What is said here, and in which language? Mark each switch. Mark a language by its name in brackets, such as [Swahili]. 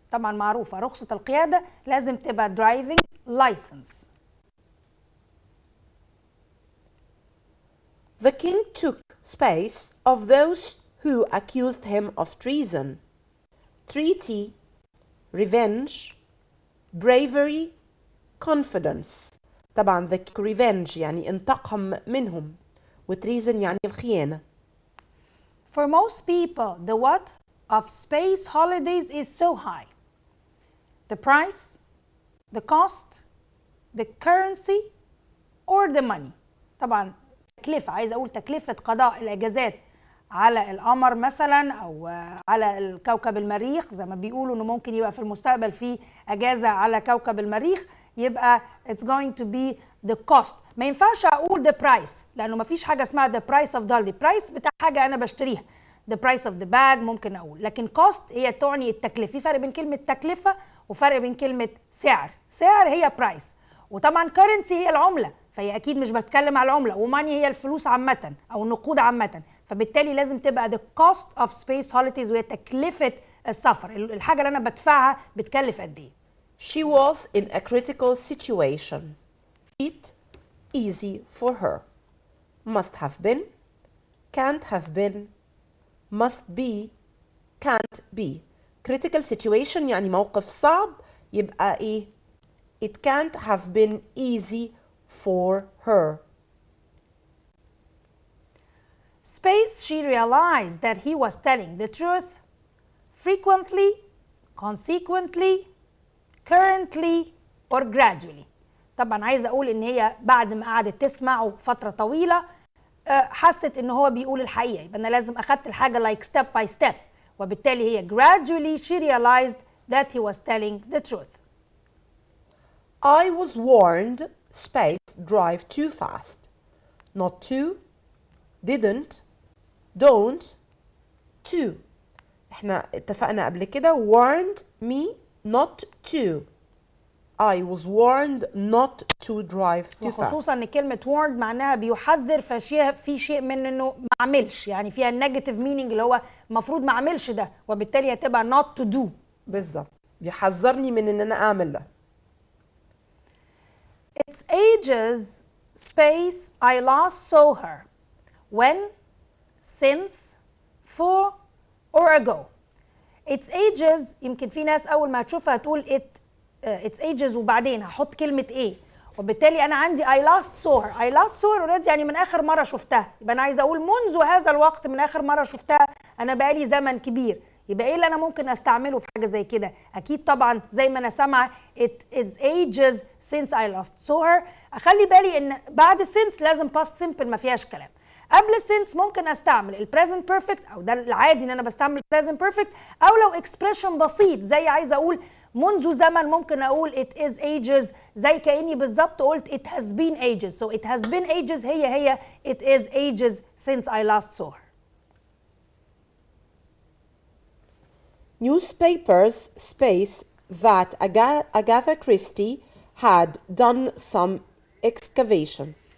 [Arabic] طبعا معروفة رخصة القيادة لازم تبقى [English] driving license. The king took space of those who accused him of treason. Treaty, revenge, bravery, confidence. [Arabic] طبعا [English] the revenge [Arabic] يعني انتقم منهم وتريزن يعني الخيانة. [English] For most people, the what of space holidays is so high. The price, the cost, the currency, or the money. [Arabic] طبعا تكلفة، عايزة أقول تكلفة قضاء الأجازات على القمر مثلا او على الكوكب المريخ، زي ما بيقولوا انه ممكن يبقى في المستقبل في اجازه على كوكب المريخ، يبقى [English] it's going to be the cost. [Arabic] ما ينفعش اقول the price لانه ما فيش حاجه اسمها [English] the price of dollar. [Arabic] price بتاع حاجه انا بشتريها. [English] the price of the bag [Arabic] ممكن اقول، لكن cost هي تعني التكلفه. في فرق بين كلمه تكلفه وفرق بين كلمه سعر. سعر هي price، وطبعا currency هي العمله، فهي اكيد مش بتكلم على العمله، وماني هي الفلوس عامه او النقود عامه، فبالتالي لازم تبقى [English] the cost of space holidays [Arabic] وهي تكلفه السفر، الحاجه اللي انا بدفعها بتكلف قد ايه. [English] She was in a critical situation. It easy for her. Must have been, can't have been, must be, can't be. Critical situation [Arabic] يعني موقف صعب، يبقى ايه؟ [English] It can't have been easy for her. Space, she realized that he was telling the truth frequently, consequently, currently, or gradually. [Arabic] طبعا عايزه اقول ان هي بعد ما قعدت تسمعه فتره طويله حست ان هو بيقول الحقيقه، يبقى انا لازم اخدت الحاجه [English] like step by step، [Arabic] وبالتالي هي [English] gradually she realized that he was telling the truth. I was warned space drive too fast. Not to, didn't, don't, to. [Arabic] احنا اتفقنا قبل كده [English] warned me not to. I was warned not to drive too fast. [Arabic] وخصوصا ان كلمه warned معناها بيحذر، في شيء من انه ما اعملش، يعني فيها النيجاتيف مينينج اللي هو المفروض ما اعملش ده، وبالتالي هتبقى [English] not to do. [Arabic] بالظبط، بيحذرني من ان انا اعمل ده. [English] It's ages space I last saw her. When, since, for, or ago. [Arabic] It's ages، يمكن في ناس اول ما هتشوفها هتقول it's ages وبعدين هحط كلمة ايه، وبالتالي انا عندي [English] I last saw her. I last saw her already [Arabic] يعني من اخر مرة شفتها، يبقى انا عايزة اقول منذ هذا الوقت، من اخر مرة شفتها انا بقالي زمن كبير. يبقى ايه اللي انا ممكن استعمله في حاجة زي كده؟ اكيد طبعا زي ما انا سامعة [English] it is ages since I last saw her. [Arabic] اخلي بالي ان بعد since لازم past simple ما فيهاش كلام. قبل since ممكن استعمل ال present perfect، او ده العادي ان انا بستعمل present perfect، او لو expression بسيط زي عايزه اقول منذ زمن ممكن اقول it is ages، زي كاني بالظبط قلت [English] it has been ages. So it has been ages هي it is ages since I last saw her. Newspapers space that Agatha Christie had done some excavation.